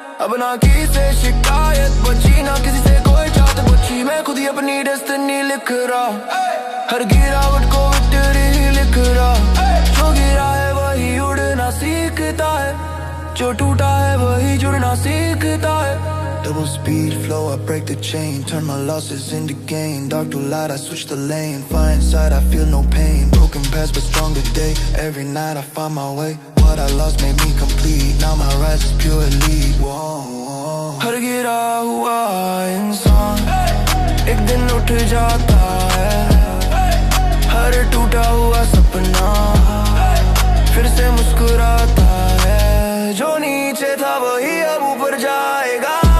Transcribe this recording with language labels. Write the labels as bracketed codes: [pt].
[hi] अब ना किसी से शिकायत बची, ना किसी से कोई चाहत बची। मैं खुद ही अपनी डेस्टिनी लिख रहा, हर गिरावट को विक्ट्री लिख रहा। जो गिरा है वही उड़ना सीखता है, जो टूटा है वही जुड़ना सीखता है। [en] Double speed flow, I break the chain, turn my losses into gain. Dark to light, I switch the lane. Fly inside, I feel no pain. Broken past, but stronger day. Every night I find my way. What I lost made me complete. Now my rise is pure elite. Whoa. [hi] हर गिरा हुआ इंसान एक दिन उठ जाता है, हर टूटा हुआ सपना फिर से मुस्कुराता है। जो नीचे था वही अब ऊपर जाएगा।